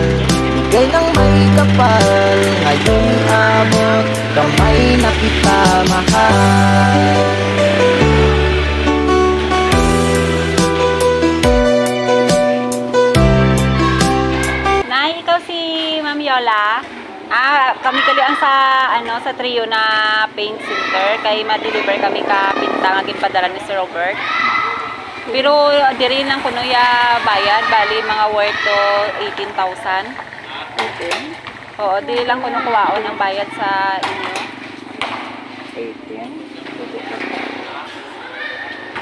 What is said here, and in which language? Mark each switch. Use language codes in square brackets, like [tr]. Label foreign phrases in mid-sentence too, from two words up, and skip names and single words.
[tl] Bigay ng may kapal, ngayon abot kamay na kita mahal. [hil] Nay, ikaw si Ma'am Yola? Kami kalian sa trio na paint center kay ma-deliver kami ka pinta nga ginpadala ni Sir Robert. Pero diri lang kuno ya bayad, bali mga [en] worth to 18,000. [hil] Okay. Oo, diri lang kuno kuwaon ang bayad sa inyo. 18.